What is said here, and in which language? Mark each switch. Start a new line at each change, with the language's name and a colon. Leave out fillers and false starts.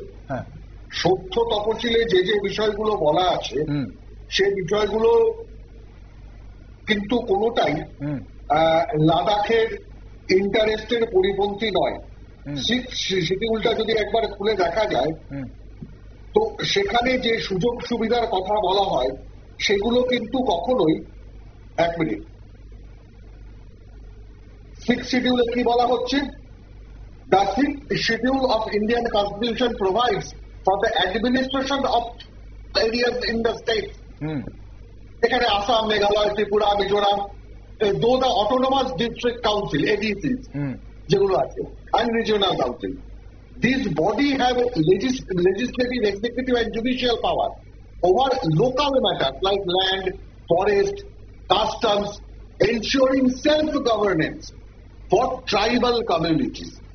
Bangla: হ্যাঁ, সত্য তপশিলে যে বিষয়গুলো বলা আছে সে বিষয়গুলো কিন্তু কোনোটাই লাদাখের ইন্টারেস্টের পরিপন্থী নয়। শিডিউলটা যদি একবার খুলে দেখা যায় তো সেখানে যে সুযোগ সুবিধার কথা বলা হয় সেগুলো কিন্তু কখনোই, 1 মিনিট, 6th শিডিউলে কি বলা হচ্ছে?
English: The 6th schedule of Indian Constitution provides for the administration of areas in the state.
Bangla: এখানে আসাম, মেঘালয়, ত্রিপুরা, মিজোরাম, দো the autonomous district council, ADCs যেগুলো আছে,
English: and regional council. These body have legislative, executive and judicial power over local matters like land, forest, customs, ensuring self-governance for tribal communities.